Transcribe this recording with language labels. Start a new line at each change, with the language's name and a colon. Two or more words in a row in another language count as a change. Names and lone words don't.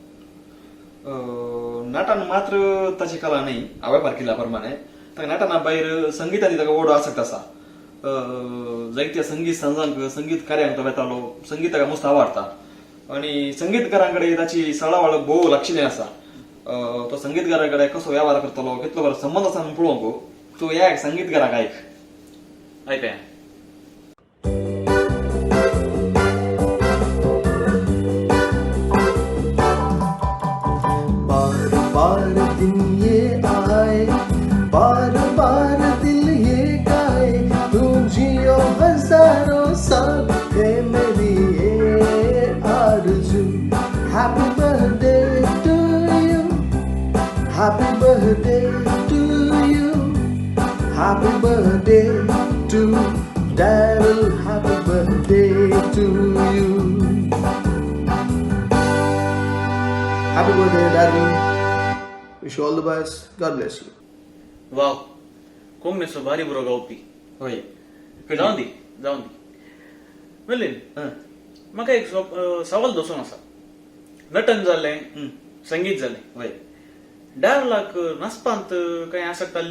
Konkani: नाटान मात्र ताची कला नाही हांवें पारखिल्ल्या प्रमाणे ताका नाटना भायर संगीताची ताका ओढ आसत आसा जायत्या संगीत संजांक संगीत कार्यांक तो वेतालो संगीत ताका मस्त आवडटा आणि संगीतकारांकडे ताची सळावळ भोव लागशिल्ली आसा तो संगीतकाराकडे कसो व्यवहार करतलो कितलो बरो संबंध आसा म्हणून पळोवंक तूं ह्या संगीतकाराक ऐकया
Hindi: बार बार दिन ये आए बार बार दिल ये गाए तू जियो हजारों साल है मेरी ये आरज़ू
English: happy birthday to you happy birthday to you happy birthday to Daryl happy birthday to you Happy birthday, Daryl. Wish you all the best. God bless you.
Konkani: वाव कोंगणेचो भारी बरो गावपी होय जावन दी मिलिंद म्हाका एक सवाल दोसून आसा नटन जालें संगीत जालें होय डारलाक नाचपांत कांय आसक्त आसली